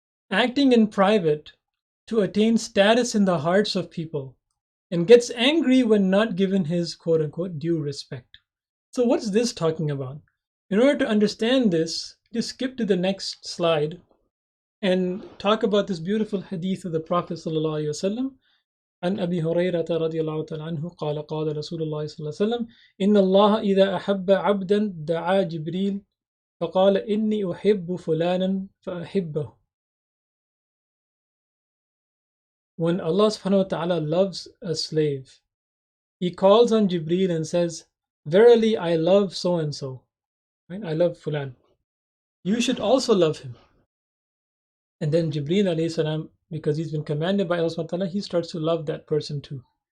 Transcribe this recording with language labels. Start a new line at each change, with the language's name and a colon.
English: Acting in private to attain status in the hearts of people and gets angry when not given his quote unquote due respect. So what's this talking about? In order to understand this, just skip to the next slide and talk about this beautiful hadith of the Prophet sallallahu alaihi wasallam.
Arabic: عن أبي هريرة رضي الله تعالى عنه قال قال رسول الله صلى الله عليه وسلم إن الله إذا أحب عبدا دعا جبريل فقال إني أحب فلانا فأحبه.
English: When Allah subhanahu wa ta'ala loves a slave, He calls on Jibreel and says, verily I love so and so, right? I love Fulan. You should also love him. And then Jibreel alayhi salam, because he's been commanded by Allah subhanahu wa ta'ala, he starts to love that person too.